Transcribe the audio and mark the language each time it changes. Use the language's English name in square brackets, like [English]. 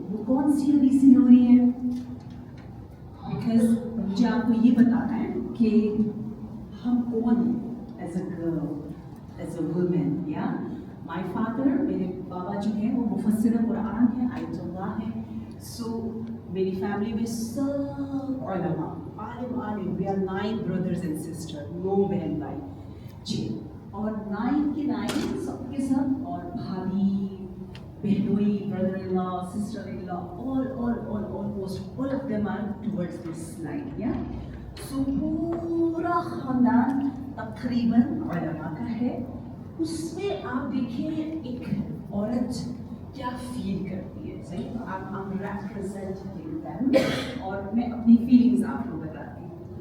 [Urdu] وہ کون سی حدیثی لوری ہے؟ بیکاز مجھے آپ کو یہ بتانا ہے کہ ہم کون ہیں [English] As a girl, as a woman. یا my father, [Urdu] میرے بابا جو ہیں وہ مفسر قرآن ہیں, آیت اللہ ہیں. سو میری فیملی میں سب علماء, عالم عالم. [English] we are 9 brothers and sisters, [Urdu] 9 بہن بھائی جی. اور 9 کے 9 سب کے سب, اور بھابھی, بہنوئی, [English] brother in law, sister in law, all almost all of them are towards this line. Yeah. [Urdu] سو پورا خاندان تقریباً علماء کا ہے. اس میں آپ دیکھیں ایک عورت کیا فیل کرتی ہے. صحیح, [English] I'm representing them, [Urdu] اور میں اپنی فیلنگز آپ کو بتاتی ہوں.